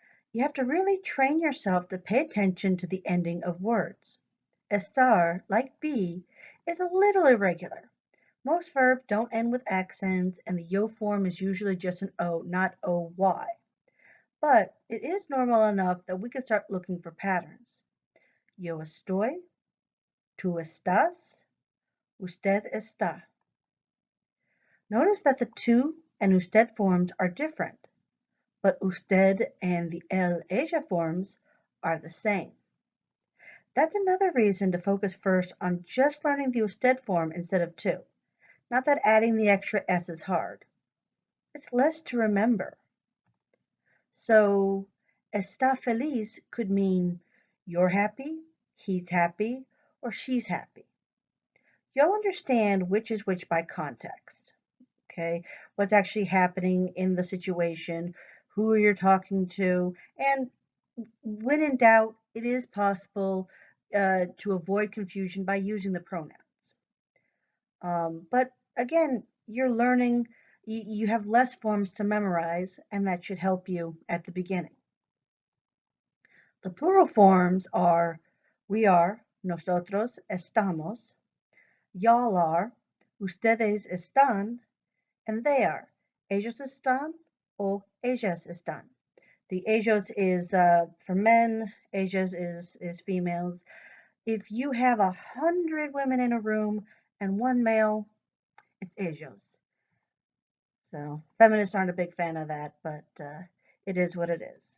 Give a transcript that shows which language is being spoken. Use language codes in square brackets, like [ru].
[en] You have to really train yourself to pay attention to the ending of words. Estar, like be, is a little irregular. Most verbs don't end with accents, and the yo form is usually just an O, not OY. But it is normal enough that we can start looking for patterns. [es] Yo estoy, tú estás, usted está. [en] Notice that the tú and usted forms are different, but usted and the ella forms are the same. That's another reason to focus first on just learning the usted form instead of tú. Not that adding the extra S is hard. It's less to remember. So, [es] está feliz [en] could mean you're happy, he's happy, or she's happy. You'll understand which is which by context. Okay, what's actually happening in the situation, who you're talking to, and when in doubt, it is possible to avoid confusion by using the pronouns. But again, you're learning, you have less forms to memorize, and that should help you at the beginning. The plural forms are we are, [es] nosotros estamos, [en] y'all are, [es] ustedes están, [en] and they are, [es] ellos están o ellas están. [en] The ellos is for men, ellas is females. If you have 100 women in a room and 1 male, it's ellos. So feminists aren't a big fan of that, but it is what it is.